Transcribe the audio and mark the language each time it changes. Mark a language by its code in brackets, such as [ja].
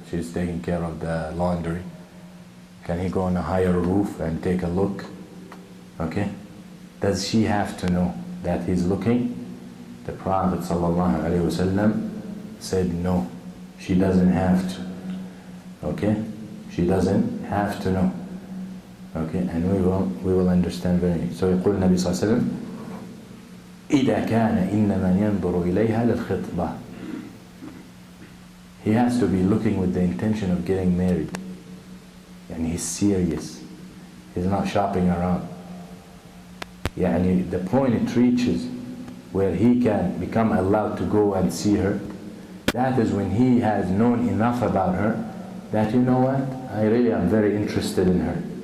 [en] She's taking care of the laundry. Can he go on a higher roof and take a look? Okay. Does she have to know that he's looking? The Prophet ﷺ said no. She doesn't have to. Okay? She doesn't have to know. Okay? And we will understand very. [ar] So يقول النبي صلى الله عليه وسلم إذا كان إنما ينظر إليها للخطبة. [en] He has to be looking with the intention of getting married. And he's serious. He's not shopping around. The point it reaches where he can become allowed to go and see her, that is when he has known enough about her that, you know what, I really am very interested in her.